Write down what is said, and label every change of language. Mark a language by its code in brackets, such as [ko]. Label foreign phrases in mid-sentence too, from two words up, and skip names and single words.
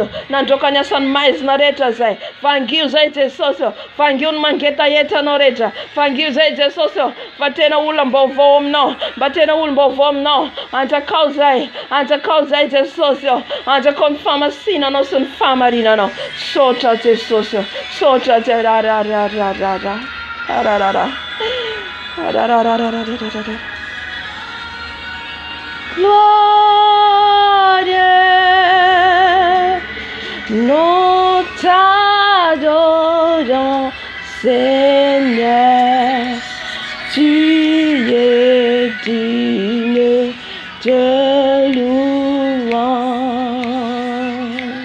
[mg] nandroka ny asany maizina rehetra zay vangio zay Jesosy vangio ny mangetaheta anao rehetra vangio zay Jesosy fa tena olona mbaovao aminao mba tena olona mbaovao aminao anjakao zay Jesosy anjakao ny famasinanao sy ny famarinanao sotra Jesosy sotra [fr] Gloire, nous t'adorons, Seigneur, tu es digne de louange.